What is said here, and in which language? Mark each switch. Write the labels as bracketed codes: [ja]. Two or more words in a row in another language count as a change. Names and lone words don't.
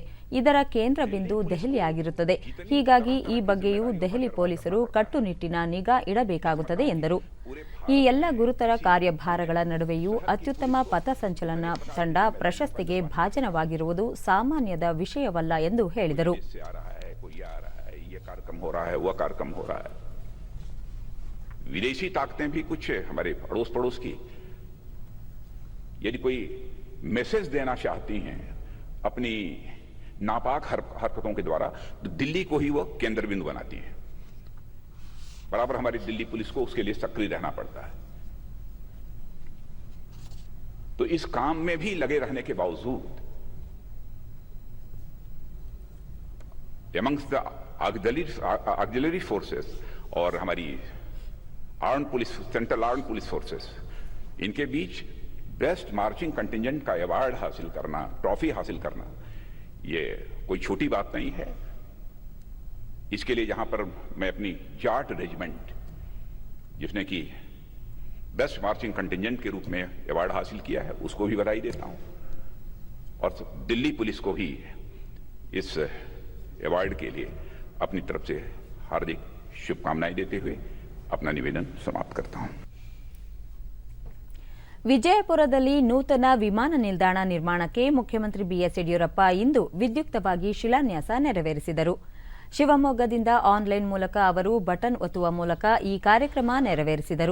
[kn] ಇದರ ಕೇಂದ್ರ ಬಿಂದು ದೆಹಲಿಯಾಗಿರುತ್ತದೆ. ಹೀಗಾಗಿ ಈ ಬಗ್ಗೆಯೂ ದೆಹಲಿ ಪೊಲೀಸರು ಕಟ್ಟುನಿಟ್ಟಿನ ನಿಗಾ ಇಡಬೇಕಾಗುತ್ತದೆ ಎಂದರು. ಈ ಎಲ್ಲ ಗುರುತರ ಕಾರ್ಯಭಾರಗಳ ನಡುವೆಯೂ ಅತ್ಯುತ್ತಮ ಪಥಸಂಚಲನ ತಂಡ ಪ್ರಶಸ್ತಿಗೆ ಭಾಜನವಾಗಿರುವುದು ಸಾಮಾನ್ಯದ ವಿಷಯವಲ್ಲ ಎಂದು ಹೇಳಿದರು. [hi] विदेशी ताकतें भी कुछ हमारे पड़ोस की यदि कोई मैसेज देना चाहती हैं अपनी नापाक हरकतों के द्वारा, तो दिल्ली को ही वो केंद्र बिंदु बनाती हैं. बराबर हमारी दिल्ली पुलिस को उसके लिए सक्रिय रहना पड़ता है. तो इस काम में भी लगे रहने के बावजूद [en] amongst the auxiliary forces [hi] और हमारी [en] armed police, central armed police forces, [hi] इनके बीच [en] best marching contingent [hi] का अवार्ड हासिल करना, ट्रॉफी हासिल करना, ये कोई छोटी बात नहीं है. इसके लिए यहां पर मैं अपनी जाट रेजिमेंट, जिसने कि [en] best marching contingent [hi] के रूप में अवार्ड हासिल किया है, उसको भी बधाई देता हूं. और दिल्ली पुलिस को भी इस अवार्ड के लिए अपनी तरफ से हार्दिक शुभकामनाएं देते हुए अपना निवेदन समाप्त करता हूं. [kn] ವಿಜಯಪುರದಲ್ಲಿ ನೂತನ ವಿಮಾನ ನಿಲ್ದಾಣ ನಿರ್ಮಾಣಕ್ಕೆ ಮುಖ್ಯಮಂತ್ರಿ ಬಿಎಸ್ ಯಡಿಯೂರಪ್ಪ ಇಂದು ವಿದ್ಯುಕ್ತವಾಗಿ ಶಿಲಾನ್ಯಾಸ ನೆರವೇರಿಸಿದರು. ಶಿವಮೊಗ್ಗದಿಂದ ಆನ್ಲೈನ್ ಮೂಲಕ ಅವರು ಬಟನ್ ಒತ್ತುವ ಮೂಲಕ ಈ ಕಾರ್ಯಕ್ರಮ ನೆರವೇರಿಸಿದರು.